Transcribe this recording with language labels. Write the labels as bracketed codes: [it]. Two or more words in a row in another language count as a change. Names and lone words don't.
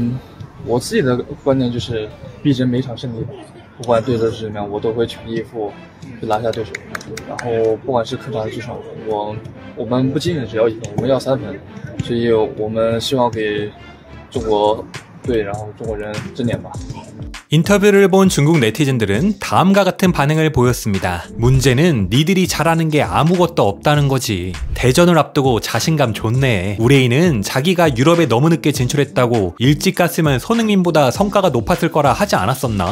[zh] 我自己的观念就是逼争每场胜利吧，不管对手是怎么样，我都会全力以赴去拿下对手。然后不管是客场还是主场，我们不仅仅只要1分，我们要3分，所以我们希望给中国队，然后中国人争点吧。 [ko] 인터뷰를 본 중국 네티즌들은 다음과 같은 반응을 보였습니다. 문제는 니들이 잘하는 게 아무것도 없다는 거지. 대전을 앞두고 자신감 좋네. 우레이는 자기가 유럽에 너무 늦게 진출했다고 일찍 갔으면 손흥민보다 성과가 높았을 거라 하지 않았었나?